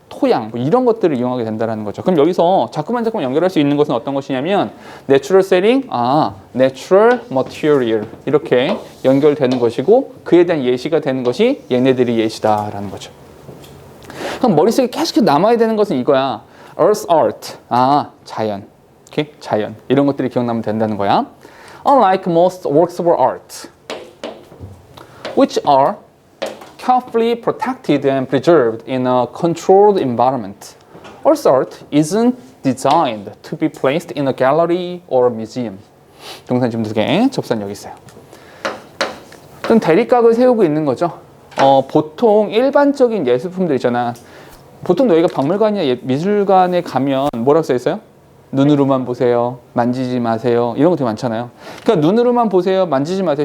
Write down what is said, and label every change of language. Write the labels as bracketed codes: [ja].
[ko] 토양 뭐 이런 것들을 이용하게 된다는 거죠. 그럼 여기서 자꾸만 연결할 수 있는 것은 어떤 것이냐면 natural setting, natural material 이렇게 연결되는 것이고 그에 대한 예시가 되는 것이 얘네들이 예시다라는 거죠. 그럼 머릿속에 계속 남아야 되는 것은 이거야. Earth art, 자연, okay? 자연 이런 것들이 기억나면 된다는 거야. [en] Unlike most works of art, which are carefully protected and preserved in a controlled environment, Earth art isn't designed to be placed in a gallery or museum. [ko] 동사 지금 2개, 접선 여기 있어요. 좀 대립각을 세우고 있는 거죠. 보통 일반적인 예술품들 있잖아. 보통 너희가 박물관이나 미술관에 가면 뭐라고 써 있어요? 눈으로만 보세요. 만지지 마세요. 이런 거 되게 많잖아요. 그러니까 눈으로만 보세요. 만지지 마세요.